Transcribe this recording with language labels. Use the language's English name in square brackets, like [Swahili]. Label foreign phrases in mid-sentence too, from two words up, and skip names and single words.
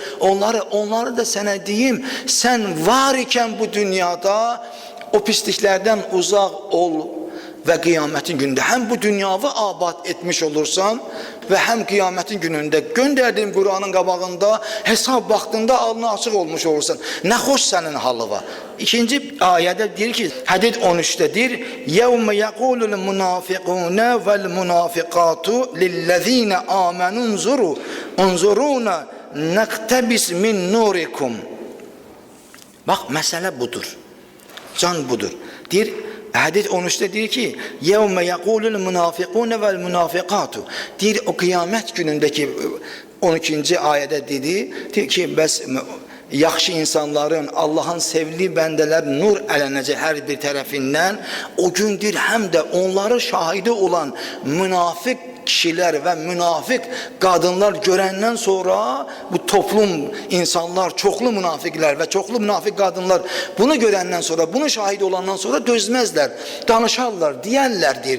[Azerbaijani] Onları da sənə deyim, sən var ikən bu dünyada o pisliklərdən uzaq ol və qiyamətin günündə həm bu dünyavi abad etmiş olursan və həm qiyamətin günündə göndərdiyim Qur'anın qabağında hesab vaxtında alnı açıq olmuş olursan. Nə xoş sənin halı var. İkinci ayədə deyir ki, Hədid 13-də deyir, [Arabic] يَوْمَ يَقُولُ الْمُنَافِقُونَ وَالْمُنَافِقَاتُ لِلَّذ۪ينَ آمَنُوا انْظُرُونَ نَقْتَبِسْ مِنْ نُورِكُمْ. [Azerbaijani] Bax, məsələ budur. Can budur. Deyir, Hədid 13'te deyir ki, [Arabic] يَوْمَ يَقُولُ الْمُنَافِقُونَ وَالْمُنَافِقَاتُ. [Azerbaijani] Deyir, o qiyamət günündəki 12-ci ayədə deyir ki, bəs yaxşı insanların, Allahın sevdiği bəndələr nur ələnəcək hər bir tərəfindən. O gündür həm də onları şahidi olan münafik kişilər və münafiq qadınlar görəndən sonra bu toplum insanlar, çoxlu münafiqlər və çoxlu münafiq qadınlar bunu görəndən sonra, bunu şahid olandan sonra dözməzlər, danışarlar, deyərlər deyir.